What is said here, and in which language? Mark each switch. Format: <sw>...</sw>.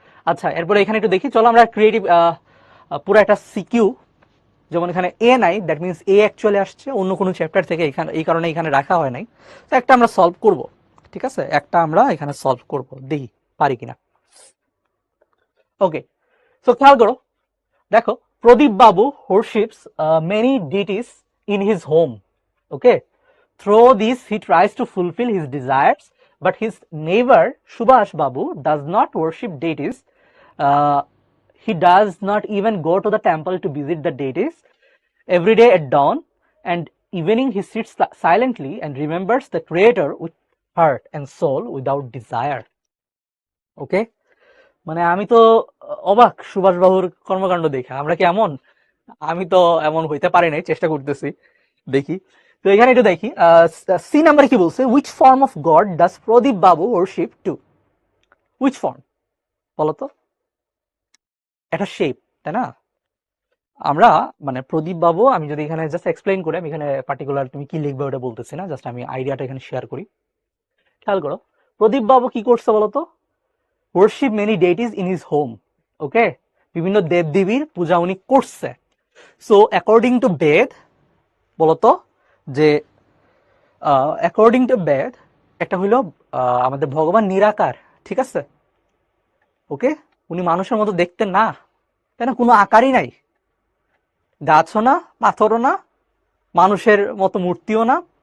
<bn>আচ্ছা, এরপরে এখানে একটু দেখি, চলো আমরা ক্রিয়েটিভ পুরো একটা সিকিউ, যেমন এখানে এ নাই, দ্যাট মিনস এ অ্যাকচুয়ালি আসছে অন্য কোনো চ্যাপ্টার থেকে, এখানে এই কারণে এখানে রাখা হয় নাই। তো একটা আমরা সলভ করব, ঠিক আছে, একটা আমরা এখানে সলভ করব, দেখি পারি কিনা।</bn> <en>okay,</en> <bn>সো খেয়াল করো, দেখো,</bn> <en>Pradip babu worships many deities in his home, okay. Through this he tries to fulfill his desires, but his neighbor Subhash Babu does not worship deities. uh, he does not even go to the temple to visit the deities. Every day at dawn and evening he sits silently and remembers the creator with heart and soul without desire, okay.</en> <bn>মানে আমি তো অবাক সুভাষ বাবুর কর্মকাণ্ড দেখে, আমরা কি এমন? আমি তো এমন হইতে পারি নাই, চেষ্টা করতেছি, দেখি। তো এখানে একটু দেখি, সি নাম্বার কি বলছে,</bn> <en>Which form of God does Pradip babu worship to?</en> <bn>Which form বলতো? একটা শেপ, তাই না? আমরা মানে প্রদীপ বাবু, আমি যদি এখানে জাস্ট এক্সপ্লেইন করে, আমি এখানে পার্টিকুলার তুমি কি লিখবে ওটা বলতেছি না, জাস্ট আমি আইডিয়াটা এখানে শেয়ার করি। খেয়াল করো, প্রদীপ বাবু কি করছে বলতো?</bn> <en>worship many deities in his home, okay,</en> <bn>বিভিন্ন দেবদেবীর পূজা উনি করছে।</bn> <en>so according to Veda,</en> <bn>বলতো যে</bn> <en>according to Veda</en> <bn>একটা হইলো আমাদের ভগবান নিরাকার, ঠিক আছে? ওকে, উনি মানুষের মতো দেখতে না, তাই না? কোনো আকারই নাই, গাছও না, পাথরও না, মানুষের মতো মূর্তিও না।</bn>